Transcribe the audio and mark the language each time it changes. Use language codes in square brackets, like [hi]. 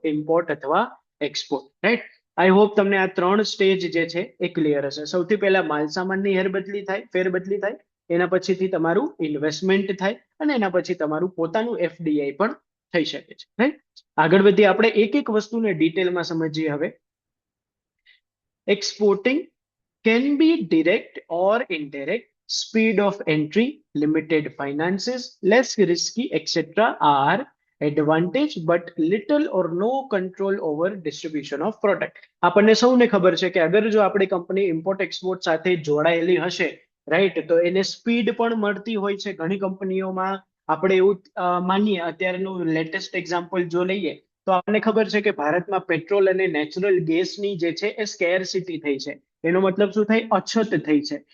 [gu] Import અથવા export, right? I hope તમને આ 3 સ્ટેજ જે છે એ ક્લિયર હશે. સૌથી પહેલા માલસામાનની ફેરબદલી થાય, એના પછીથી તમારું ઇન્વેસ્ટમેન્ટ થાય, અને એના પછી તમારું પોતાનું એફડીઆઈ પણ થઈ શકે છે, રાઈટ? આગળ વધીએ, આપણે એક એક વસ્તુને ડિટેલમાં સમજીએ હવે. [en] Exporting can be direct or indirect, speed of entry, limited finances, less risky, etc. are advantage but little or no control over distribution of product. [gu] આપણને સૌને ખબર છે કે અગર જો આપણી કંપની ઇમ્પોર્ટ એક્સપોર્ટ સાથે જોડાયેલી હશે, રાઈટ, તો એને સ્પીડ પણ મળતી હોય છે ઘણી કંપનીઓમાં. આપણે એવું માનીએ, અત્યારનું લેટેસ્ટ એક્ઝામ્પલ જો લઈએ તો આપણને ખબર છે કે ભારતમાં પેટ્રોલ અને નેચરલ ગેસની જે છે એ સ્કેરસિટી થઈ છે. એનો મતલબ શું થાય? અછત થઈ છે.